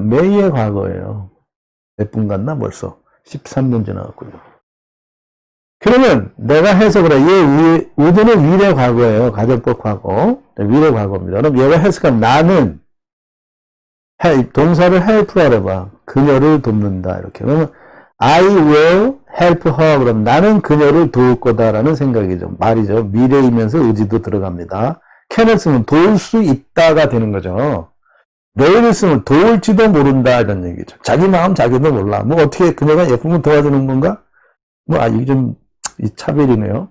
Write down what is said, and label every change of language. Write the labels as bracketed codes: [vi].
[ko] may의 과거예요. 몇 분 갔나 벌써? 13분 지나갔군요. 그러면 내가 해석을 해. 얘 would는 will의 과거예요. 가정법 과거. will의 과거입니다. 그럼 얘가 해석하면 나는 동사를 help라고 해봐. 그녀를 돕는다. 이렇게. 그러면 [en] I will help her. [ko] 그럼 나는 그녀를 도울 거다라는 생각이죠. 말이죠. 미래이면서 의지도 들어갑니다. can을 쓰면 도울 수 있다가 되는 거죠. may를 쓰면 도울지도 모른다 이런 얘기죠. 자기 마음 자기도 몰라. 뭐 어떻게 그녀가 예쁘면 도와주는 건가? 뭐 이게 좀 이 차별이네요.